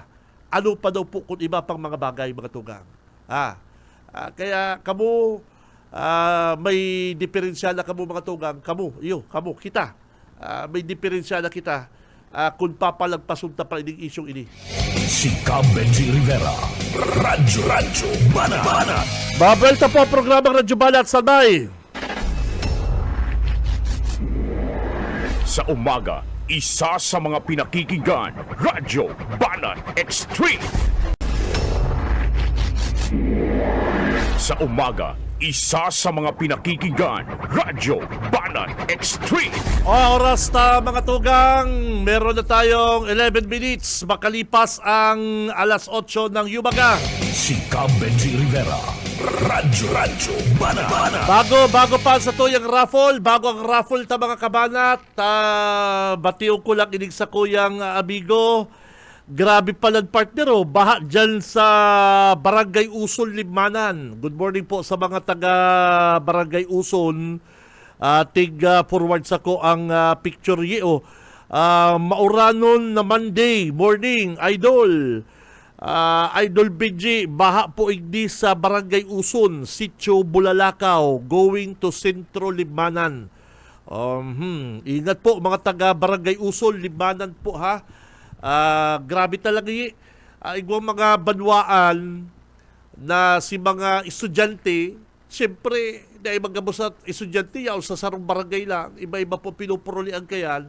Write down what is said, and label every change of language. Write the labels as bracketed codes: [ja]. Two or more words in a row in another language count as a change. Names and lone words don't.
[bik] Ano pa daw po kung iba pang mga bagay, mga tugang? Kaya kamo, may diferensya na kamo mga tugang, kamo, kita. May diferensya na kita kung papalagpasunta pa ining isyong ini. Si Benji Rivera, Radyo Banat. Babelta po ang programang Radyo Banat, Sanay. [tl] Sa umaga, isa sa mga pinakikinggan, Radyo Banat Extreme. Sa umaga, isa sa mga pinakikinggan, Radyo Banat Extreme. Oras na mga tugang, meron na tayong 11 minutes makalipas ang alas 8 ng umaga. Si Benji Rivera, Radyo Banat. [bik] Bago pa sa tuyang raffle, bago ang raffle ta mga kabanat, batiw ko lang inig sa kuyang amigo. Grabe pala partner, baha dyan sa Barangay Uson, Libmanan. [en] Good morning [tl] po sa mga taga Barangay Uson. [bik] Forward sa ko ang picture Mauranon na [en] Monday morning, [bik] Idol. Idol BG, baha po igdi sa Barangay Uson, Sitio Bulalakaw, [en] going to Sentro Limanan. [tl] Ingat po mga taga Barangay Uson, Limanan po ha. [bik] Grabe talaga igwang mga banwaan na si mga estudyante, siyempre, dahil magabos at estudyante, yaw sa sarong barangay lang, iba-iba po pinupurulian kayan.